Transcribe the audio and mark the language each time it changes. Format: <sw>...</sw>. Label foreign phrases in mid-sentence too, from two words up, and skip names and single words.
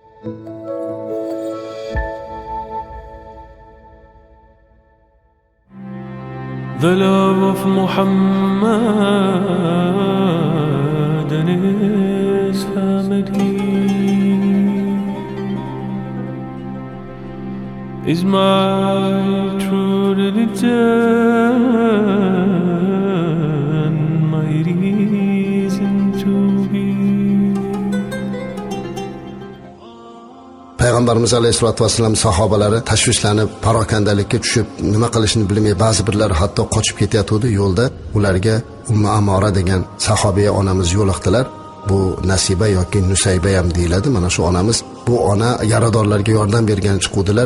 <en>The love of Muhammad and his family is my true religion, my reason to be.</en> <uz>Payg'ambarimiz</uz> <ar>عليه الصلاة والسلام</ar> <uz>sahobalari tashvishlanib, parokandalikka tushib, nima qilishni bilmay, ba'zi birlari hatto qochib ketayotdi. Yo'lda ularga Ummu Amora degan sahobiya onamiz yo'liqdilar. Bu Nasiba yoki Nusayba ham deyiladi. Mana shu onamiz, bu ona yaradorlarga yordam bergan chiquvdilar.</uz>